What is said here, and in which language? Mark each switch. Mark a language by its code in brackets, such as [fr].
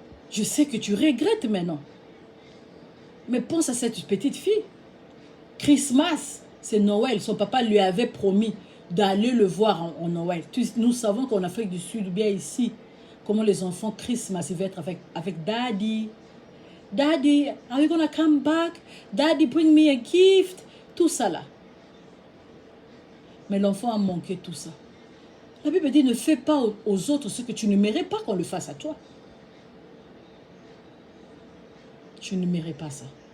[fr] Je sais que tu regrettes maintenant. Mais pense à cette petite fille. Christmas, c'est Noël. Son papa lui avait promis d'aller le voir en Noël. Nous savons qu'en Afrique du Sud, ou bien ici, comment les enfants Christmas, ils vont être avec Daddy. [en] Daddy, are you gonna come back? Daddy, bring me a gift. [fr] Tout ça là. Mais l'enfant a manqué tout ça. La Bible dit, ne fais pas aux autres ce que tu ne mérites pas qu'on le fasse à toi. Tu ne mérites pas ça.